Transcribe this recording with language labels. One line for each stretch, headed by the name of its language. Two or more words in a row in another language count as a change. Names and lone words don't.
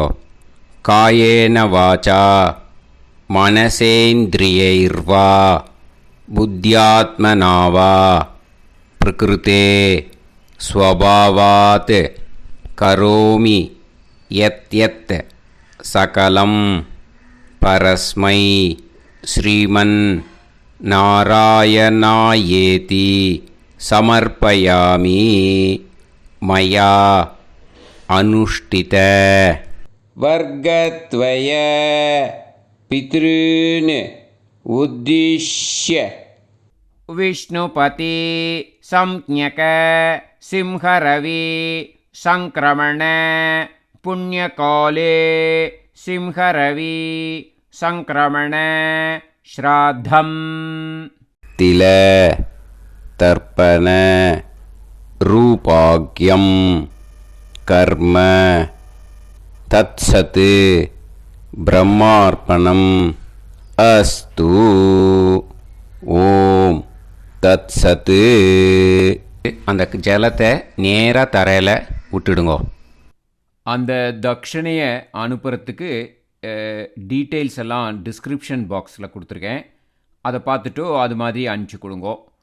Sanskrit: कायेन वाचा मनसेन्द्रियैर्वा बुद्ध्यात्मनावा प्रकृते स्वभावात् करोमि यद् यद् सकलं परस्मै श्रीमन् नारायणायेति समर्पयामि मया अनुष्ठित वर्गद्वय पितॄन् उद्दिश्य विष्णुपति संज्ञक सिंहरवि संक्रमण पुण्यकाले सिंहरवि संक्रमण श्राद्धम् तिल तर्पण रूपाग्यं कर्म तत्सत् ब्रह्मार्पणम् अस्तु. ॐ तत्सत्.
Tamil: அந்த ஜலத்தை நேராக தரையில் விட்டுடுங்கோ. அந்த தட்சணையை அனுப்புறதுக்கு டீட்டெயில்ஸ் எல்லாம்
English: description boxil
Tamil: கொடுத்துருக்கேன். அதை பார்த்துட்டு அது மாதிரி அனுப்பிச்சி கொடுங்கோ.